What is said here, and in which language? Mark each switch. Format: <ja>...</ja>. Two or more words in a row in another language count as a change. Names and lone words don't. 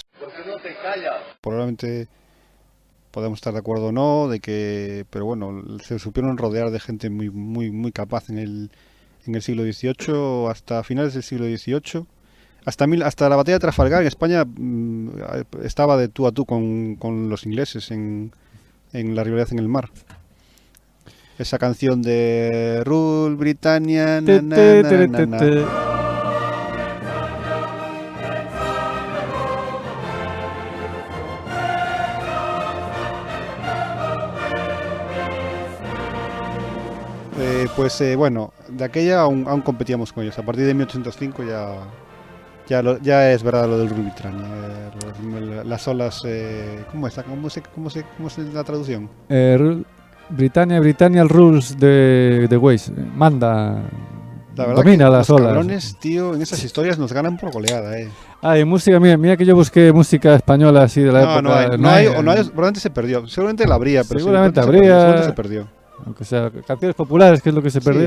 <es>Probablemente podemos estar de acuerdo o no, pero bueno, se supieron rodear de gente muy, muy, muy capaz en el siglo XVIII, hasta finales del siglo XVIII. Hasta la batalla de Trafalgar en España estaba de tú a tú con los ingleses en la rivalidad en el mar. Esa canción de</es> <en>Rule Britannia,</en> <es>na, na, na, na, na. Bueno, de aquella aún competíamos con ellos. A partir de 1805 ya es verdad lo del Rule Britannia. Las olas, ¿cómo es la traducción?</es> <en>Britannia rules the ways.</en> <es>Manda. La verdad Domina que las los olas. cabrones, tío, en esas historias nos ganan por goleada, Ah, y música, mira que yo busqué música española así de la época. No hay, probablemente se perdió. Seguramente la habría, pero Seguramente seguramente habría. se perdió. Aunque sea canciones populares, que es lo que se perdió.</es>